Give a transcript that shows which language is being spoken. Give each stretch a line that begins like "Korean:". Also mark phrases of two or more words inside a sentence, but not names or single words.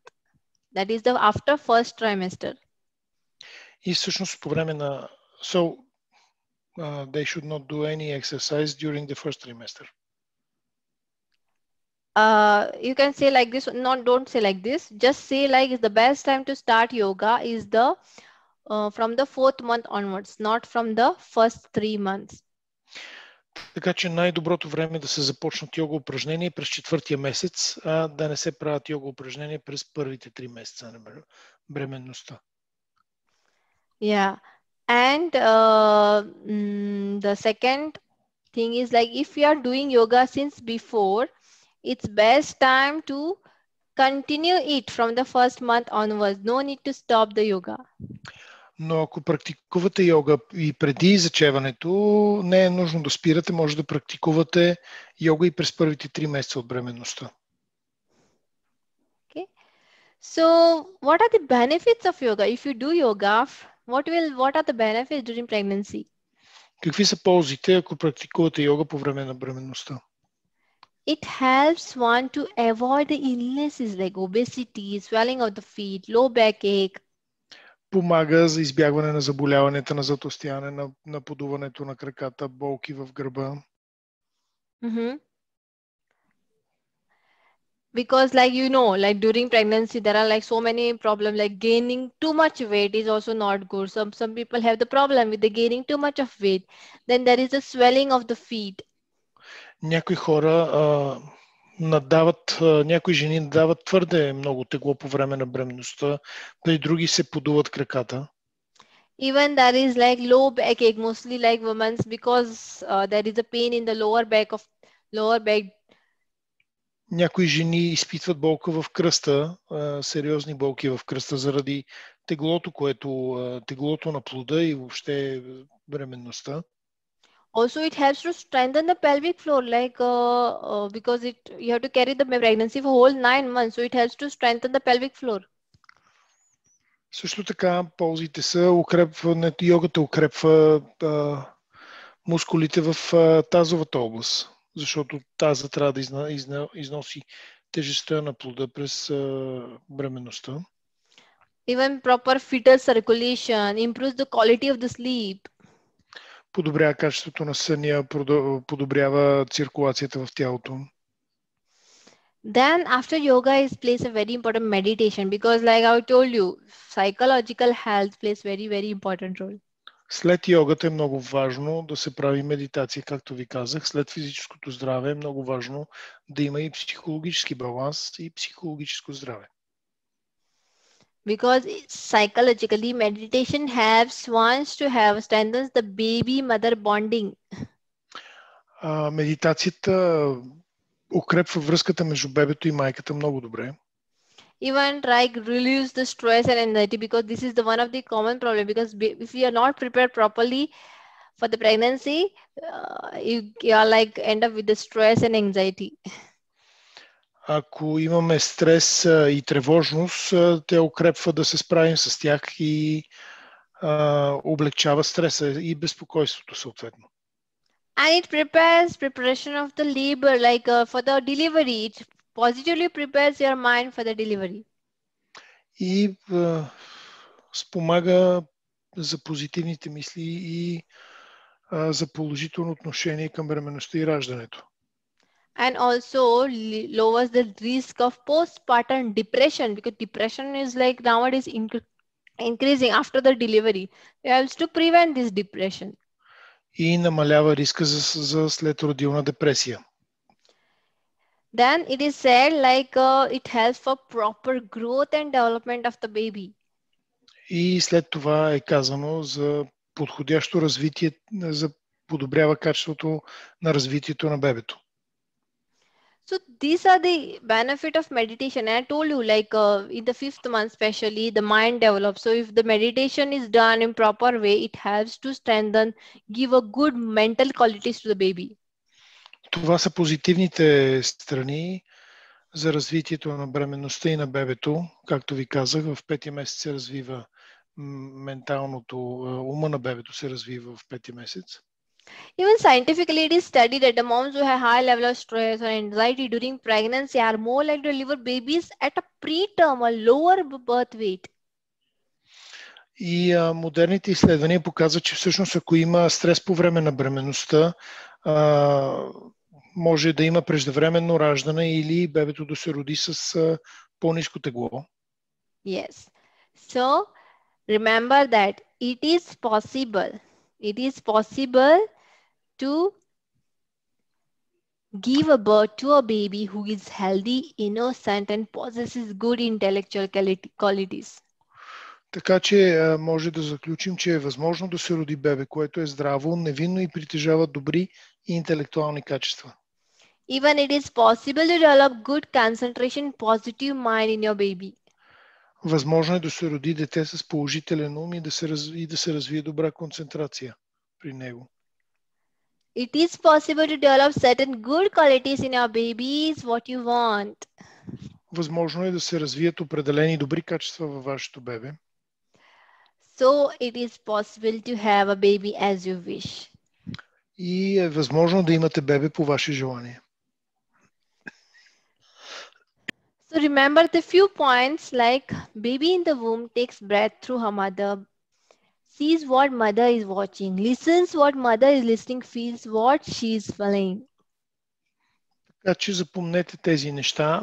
English: That is after first trimester.
Bulgarian: И всъщност по време на...
English: So, they should not do any exercise during the first trimester. You can say like this, don't say like this. Just say is the best time to start yoga is from the 4th month onwards, not from the first 3 months.
Bulgarian: Така че най-доброто време е да се започнат йога упражнения през 4-тия месец, а да не се правят йога упражнения през първите 3 месеца на бременността.
English: Yeah. And the second thing is if you are doing yoga since before, it's best time to continue it from the first month onwards. No need to stop the yoga.
Bulgarian: Но ако практикувате йога и преди зачеването, не е нужно да спирате, може да практикувате йога и през първите 3 месеца от бременността.
English: Okay. So, what are the benefits of yoga? If you do yoga, what are the benefits during pregnancy?
Bulgarian: Какви са ползите, ако практикувате йога по време на бременността?
English: It helps one to avoid the illnesses like obesity, swelling of the feet, low backache.
Bulgarian: Помага за избягване на заболяванията на затлъстяване, на подуването на краката, болки в гърба.
English: Because during pregnancy, there are so many problems, like gaining too much weight is also not good. Some people have the problem with the gaining too much of weight. Then there is a swelling of the feet.
Bulgarian: Някои хора някои жени надават твърде много тегло по време на бременността, при други се подуват краката.
English: Even there is low backache, mostly women's, because there is a pain in the lower back.
Bulgarian: Някои жени изпитват болка в кръста, сериозни болки в кръста заради теглото на плода и въобще бременността.
English: Also, it helps to strengthen the pelvic floor, because you have to carry the pregnancy for whole 9 months. So it helps to strengthen the pelvic floor.
Bulgarian: Също така, ползите са йогата укрепва мускулите в тазовата област, защото таза трябва да износи тежестта на плода през бременността.
English: Even proper fetal circulation improves the quality of the sleep.
Bulgarian: Подобрява качеството на съня, подобрява циркулацията в тялото.
English: Then after yoga plays a very important meditation, because like I told you, psychological health plays very, very important role.
Bulgarian: След йогата е много важно да се прави медитация, както ви казах. След физическото здраве е много важно да има и психологически баланс и психологическо здраве.
English: Because psychologically, meditation helps ones to strengthens the baby-mother bonding.
Bulgarian: Медитацията укрепва връзката между бебето и майката много добре.
English: Even relieves the stress and anxiety, because this is one of the common problem. Because if you are not prepared properly for the pregnancy, you are end up with the stress and anxiety.
Bulgarian: Ако имаме стрес и тревожност, те укрепва да се справим с тях и облегчава стреса и безпокойството съответно.
English: And it preparation of the labor, for the delivery. It positively prepares your mind for the delivery.
Bulgarian: И спомага за позитивните мисли и за положително отношение към бременността и раждането.
English: And also lowers the risk of postpartum depression, because depression is like nowadays increasing after the delivery. It helps to prevent this depression.
Bulgarian: И намалява риска за следродилна депресия.
English: Then it is said like it helps for proper growth and development of the baby.
Bulgarian: И след това е казано за подходящо развитие, за подобрява качеството на развитието на бебето.
English: So these are the benefit of meditation. And I told you like in the 5th month especially the mind develops. So if the meditation is done in proper way, it helps to strengthen, give a good mental qualities to the baby.
Bulgarian: Това са позитивните страни за развитието на бременността и на бебето. Както ви казах, в 5-ти месец се развива менталното, ума на бебето се развива в 5-ти месец.
English: Even scientifically, it is studied that the moms who have high level of stress or anxiety during pregnancy are more likely to deliver babies at a preterm or lower birth weight.
Bulgarian: И модерните изследвания показват, че всъщност ако има стрес по време на бременността, може да има преждевременно раждане или бебето да се роди с по-ниско тегло.
English: Yes. So remember that it is possible to give a birth to a baby who is healthy, innocent and possesses good intellectual qualities.
Bulgarian: Така че може да заключим, че е възможно да се роди бебе, което е здраво, невинно и притежава добри и интелектуални качества.
English: Even it is possible to develop good concentration, positive mind in your baby.
Bulgarian: Възможно е да се роди дете с положителен ум и да се развие добра концентрация при него.
English: It is possible to develop certain good qualities in your babies, what you want.
Bulgarian: Възможно е да се развият определени добри качества във вашето бебе.
English: So it is possible to have a baby as you wish.
Bulgarian: И е възможно да имате бебе по ваше желание.
English: So remember the few points like baby in the womb takes breath through her mother, sees what mother is watching, listens what mother is listening, feels what she is feeling.
Bulgarian: Така че запомнете тези неща.